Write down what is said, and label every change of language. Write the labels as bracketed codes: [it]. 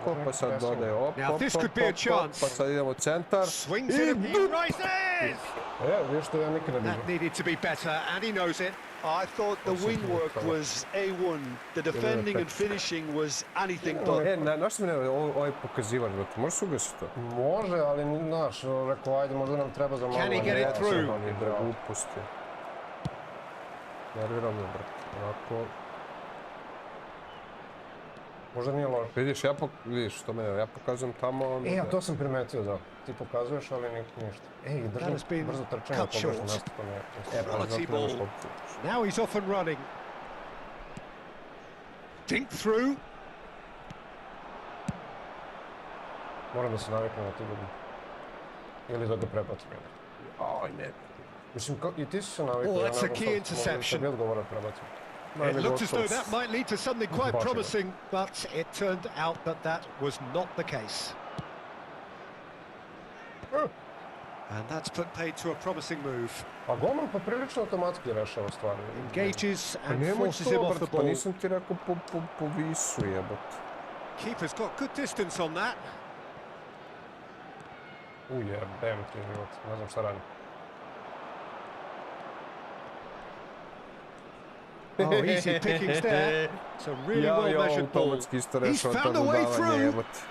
[sr] Pa sad dodaje op, [en] Now this could be a chance. [sr] Pa sad idemo centar. [en] Swings it and he rises! [sr] Vidiš što ja nikada ne [en] That needed to be better, and he knows it. I thought the wing work was A1. The defending and finishing was anything but. [sr] Znaš što mi ne, ovo je pokazivač, brate, možeš ugasiti to? Može, ali znaš, rekao, ajde, možda nam treba za malo... [en] Can he get it through? [sr] Gluposti. Nerviram me, brate. Onako... Možda nije loš. Vidiš što mene, ja pokazujem tamo... A to sam primetio, da. Ti pokazuješ, ali ništa. Držim brzo trčanje, pogrešno nastupanje. [en] Quality ball. Now he's off and running. Dink through. [sr] Moram da se naviknem na tu gubu. Ili da ga prebacim. Aj, ne. Mislim, i ti si se navikao. [en] Oh, that's a key interception. [sr] Tebi odgovara prebacim. [en] It looked as though that might lead to something quite promising, but it turned out that that was not the case. And that's put paid to a promising move. [sr] A golman poprilično automatski rešava stvari. [en] Engages and forces him off the [sr] Pa [en] ball. [sr] nisam ti rekao po visu, jebot. [en] Keeper's got good distance on that. [sr] Jebem ti život, ne znam šta radim. [en] Oh, easy pickings there. It's a really well-measured ball. He's found a way through.